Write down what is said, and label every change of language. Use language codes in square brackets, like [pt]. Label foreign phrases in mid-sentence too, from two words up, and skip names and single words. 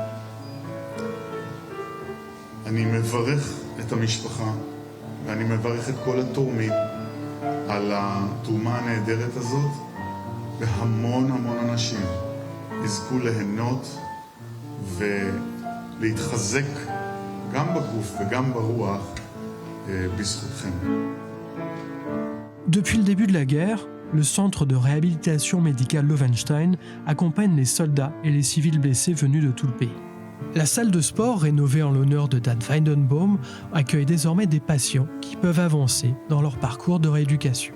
[he] אני מברך את המשפחה ואני מברך את כל התורמים על התרומה הנהדרת הזאת, והמון המון אנשים יזכו ליהנות ולהתחזק גם בגוף וגם ברוח בזכותכם. [fr] Depuis le début de la guerre, le centre de réhabilitation médicale Lovenstein accompagne les soldats et les civils blessés venus de tout le pays. La salle de sport, rénovée en l'honneur de Dan Weidenbaum, accueille désormais des patients qui peuvent avancer dans leur parcours de rééducation.